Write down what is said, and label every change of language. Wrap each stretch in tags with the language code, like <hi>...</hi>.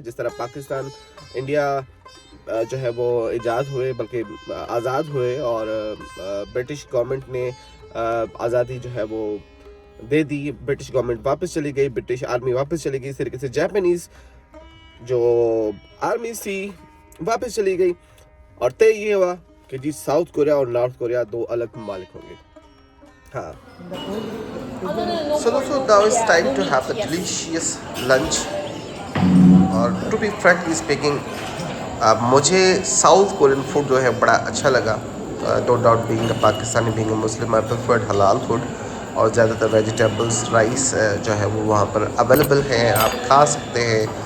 <hi>जिस तरह पाकिस्तान, इंडिया जो है वो इजाद हुए, बल्कि आज़ाद हुए, और ब्रिटिश गवर्नमेंट ने आज़ादी जो है वो दे दी, ब्रिटिश गवर्नमेंट वापस चली गई, ब्रिटिश आर्मी वापस चली गई, इस तरीके से जापानीज जो आर्मी थी वापस चली गई, और तय ये हुआ कि जी साउथ कोरिया और नॉर्थ कोरिया दो अलग ममालिक होंगे।</hi> <en>हाँ, so now it's time to have the delicious lunch.</en> <hi>और</hi> <en>to be frankly speaking</en> <hi>मुझे साउथ कोरियन फूड जो है बड़ा अच्छा लगा।</hi> <en>no doubt being a Pakistani, being a Muslim, I preferred halal food,</en> <hi>और ज़्यादातर वेजिटेबल्स, राइस जो है वो वहाँ पर अवेलेबल हैं, आप खा सकते हैं।</hi>